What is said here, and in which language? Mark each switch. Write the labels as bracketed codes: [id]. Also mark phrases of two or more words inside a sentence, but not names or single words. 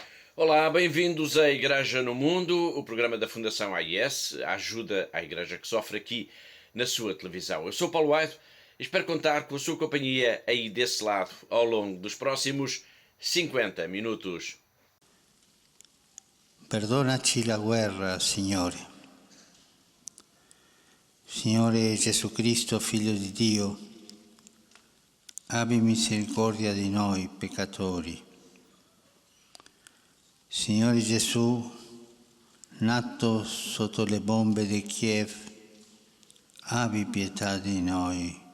[pt] Olá, bem-vindos à Igreja no Mundo, o programa da Fundação AIS, a ajuda à Igreja que sofre aqui na sua televisão. Eu sou Paulo Aido e espero contar com a sua companhia aí desse lado ao longo dos próximos 50 minutos. [it] Perdonaci la guerra, Signore. Signore Gesù Cristo, Figlio di Dio, abbi misericordia di noi peccatori. Signore Gesù, nato sotto le bombe di Kiev, abbi pietà di noi.